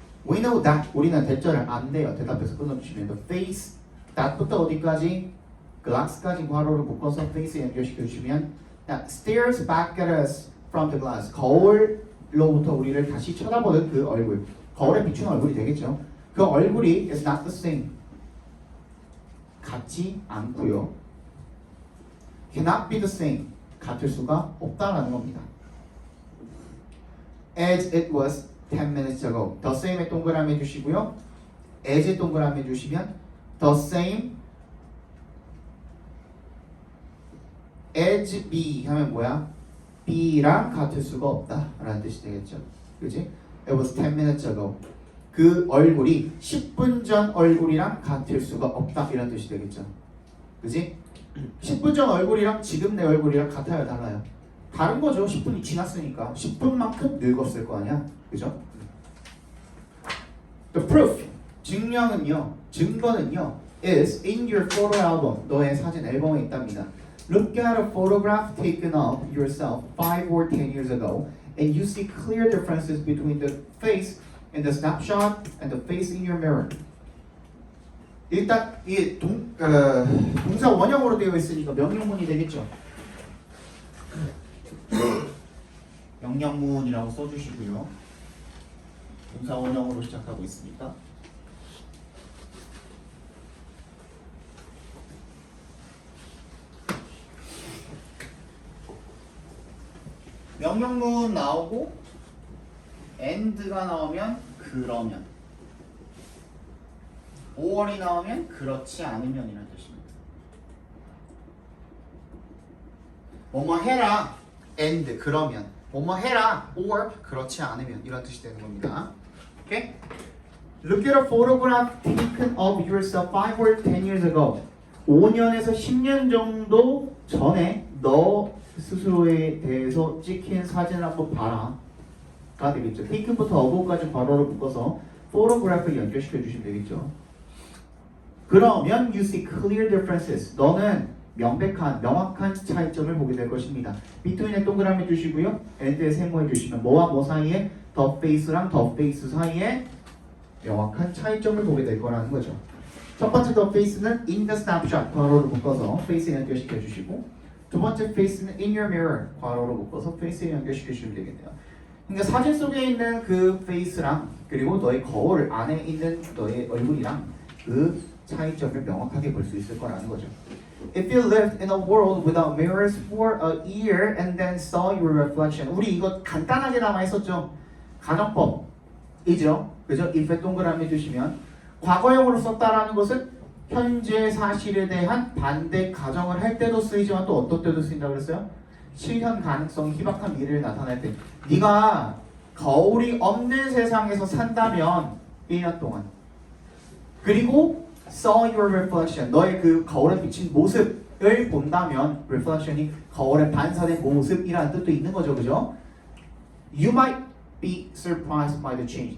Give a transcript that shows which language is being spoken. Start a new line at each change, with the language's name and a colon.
English: We know that
Korean: 우리는 대절을 안 돼요. 대답해서 끊어주시면
English: the face that
Korean: 부터 어디까지 glass까지 괄호를 묶어서 face에 연결시켜 주시면
English: that stares back at us from the glass
Korean: 거울로부터 우리를 다시 쳐다보는 그 얼굴 거울에 비추는 얼굴이 되겠죠. 그 얼굴이
English: is not the same
Korean: 같지 않고요.
English: cannot be the same
Korean: 같을 수가 없다라는 겁니다.
English: as it was 10 minutes ago the same에
Korean: 동그라미 해주시고요. as에 동그라미 해주시면
English: the same as B
Korean: 하면 뭐야? B랑 같을 수가 없다 라는 뜻이 되겠죠. 그치?
English: It was 10 minutes ago
Korean: 그 얼굴이 10분 전 얼굴이랑 같을 수가 없다 이런 뜻이 되겠죠. 그치? 10분 전 얼굴이랑 지금 내 얼굴이랑 같아요 달라요? 다른 거죠. 10분이 지났으니까 10분만큼 늙었을 거 아니야. 그죠?
English: The proof
Korean: 증거는요
English: is in your photo album
Korean: 너의 사진 앨범에 있답니다.
English: Look at a photograph taken of yourself 5 or 10 years ago and you see clear differences between the face in the snapshot and the face in your mirror.
Korean: 일단 이 동사 원형으로 되어 있으니까 명령문이 되겠죠. 명령문이라고 써주시고요. 동사 원형으로 시작하고 있으니까 명령문 나오고 and가 나오면 그러면 5월이 나오면 그렇지 않으면 이라는 뜻입니다. 뭐뭐 해라 and 그러면 뭐뭐 해라 or 그렇지 않으면 이런 뜻이 되는 겁니다. 오케이?
English: Look at a photograph taken of yourself 5 or 10 years ago.
Korean: 5년에서 10년 정도 전에 너 스스로에 대해서 찍힌 사진을 한번 봐라 가 되겠죠. taken부터 of까지 괄호를 묶어서 photograph을 연결시켜 주시면 되겠죠. 그러면
English: you see clear differences
Korean: 너는 명확한 차이점을 보게 될 것입니다. between에 동그라미 주시고요. and에 세모해 주시면 뭐와 뭐 사이에 the face랑 the face 사이에 명확한 차이점을 보게 될 거라는 거죠. 첫 번째 the face는
English: in the snapshot
Korean: 괄호를 묶어서 face에 연결시켜 주시고 두 번째 face는
English: in your mirror
Korean: 괄호로 묶어서 face에 연결시켜 주시면 되겠네요. 그러니까 사진 속에 있는 그 face랑 그리고 너의 거울 안에 있는 너의 얼굴이랑 그 차이점을 명확하게 볼 수 있을 거라는 거죠.
English: If you lived in a world without mirrors for a year and then saw your reflection.
Korean: 우리 이거 간단하게나마 했었죠. 가정법이죠. 그죠? if에 동그라미 주시면 과거형으로 썼다라는 것은 현재 사실에 대한 반대 가정을 할 때도 쓰이지만 또 어떤 때도 쓰인다고 그랬어요? 실현 가능성, 희박한 미래를 나타낼 때. 네가 거울이 없는 세상에서 산다면 1년 동안 그리고
English: saw your reflection,
Korean: 너의 그 거울에 비친 모습을 본다면 reflection이 거울에 반사된 모습이라는 뜻도 있는 거죠, 그죠?
English: You might be surprised by the change.